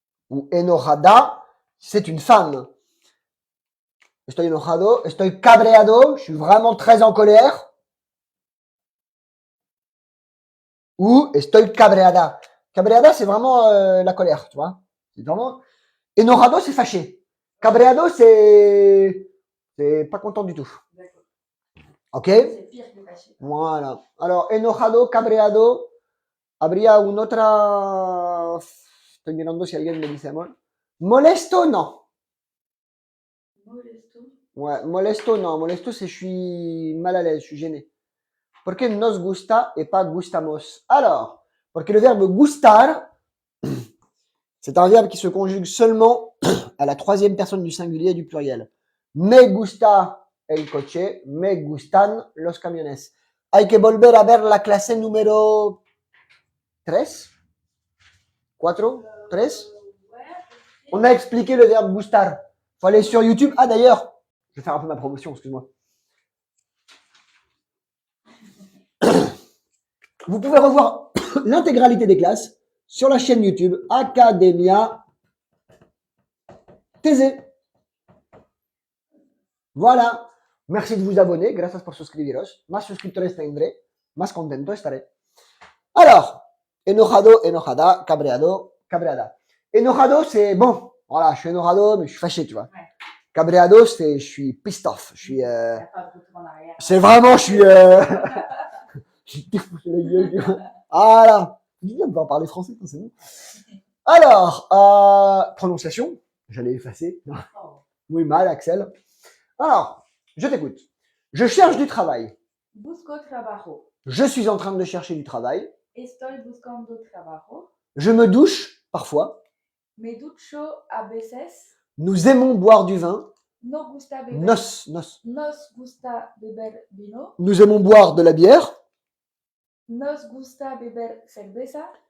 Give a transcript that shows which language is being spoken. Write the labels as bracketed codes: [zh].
[fr] Ou enojada, c'est une femme. [es] Estoy enojado, estoy cabreado, [fr] je suis vraiment très en colère. ou estoy cabreada. Cabreada, c'est vraiment la colère, tu vois. C'est vraiment... Enojado, c'est fâché. Cabreado, c'est pas content du tout. D'accord. Ok? C'est pire que fâché. Voilà. [es] Alors, enojado, cabreado, habría una otra... Estoy mirando si alguien me dice amor. Molesto, no. Molesto. [fr] Ouais, molesto, non. Molesto, c'est je suis mal à l'aise, je suis gêné. [es] ¿Por qué nos gusta [fr] et pas [es] gustamos? [fr] Alors, porque le verbe gustar, c'est un verbe qui se conjugue seulement à la troisième personne du singulier et du pluriel. [es] Me gusta el coche, me gustan los camiones. Hay que volver a ver la clase número 3, 4, 3. [fr] Ouais. On a expliqué le verbe gustar. Faut aller sur YouTube. Ah d'ailleurs, je vais faire un peu ma promotion, excuse-moi. Vous pouvez revoir l'intégralité des classes sur la chaîne YouTube Academia TZ. Voilà. Merci de vous abonner. [es] Gracias por suscribiros. Más suscriptores tendré, más contento estaré. [fr] Alors, enojado, enojada, cabreado, cabreada. Enojado, c'est bon. Voilà, je suis enojado, mais je suis fâché, tu vois. Ouais. Cabreado, c'est je suis [en] pissed off. [fr] Je suis. Il y a pas de retour en arrière. C'est vraiment, je suis. Je tire la gueule, tu vois. Voilà. Je viens de pouvoir parler français, c'est bon. Alors, prononciation. J'allais effacer. Oh. Oui, mal, Axel. Alors, je t'écoute. Je cherche du travail. [es] Busco trabajo. [fr] Je suis en train de chercher du travail. [es] Estoy buscando trabajo. [fr] Je me douche parfois. [es] Me ducho a veces. [fr] Nous aimons boire du vin. [es] No gusta beber. Nos gusta beber vino. [fr] Nous aimons boire de la bière. [es] Nos gusta beber cerveza.